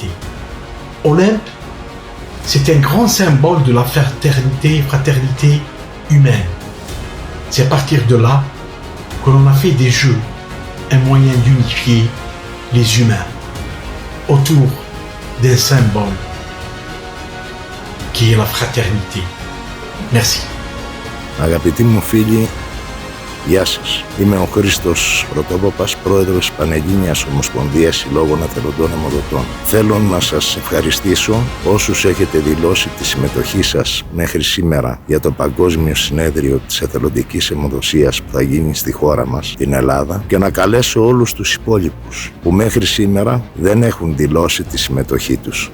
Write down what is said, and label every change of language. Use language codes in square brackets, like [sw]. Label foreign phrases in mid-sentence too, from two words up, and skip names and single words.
[fr] Olympe, c'est un grand symbole de la fraternité humaine. C'est à partir de là que l'on a fait des jeux un moyen d'unifier les humains autour d'un symbole qui est la fraternité. Merci. [el] Αγαπητοί μου φίλοι, γεια σας. Είμαι ο Χρήστος Πρωτόποπας, πρόεδρος της Πανελλήνιας Ομοσπονδίας Συλλόγων Εθελοντών Αιμοδοτών. Θέλω να σας ευχαριστήσω όσους έχετε δηλώσει τη συμμετοχή σας μέχρι σήμερα για το Παγκόσμιο Συνέδριο της Εθελοντικής Αιμοδοσίας που θα γίνει στη χώρα μας, την Ελλάδα, και να καλέσω όλους τους υπόλοιπους που μέχρι σήμερα δεν έχουν δηλώσει τη συμμετοχή τους.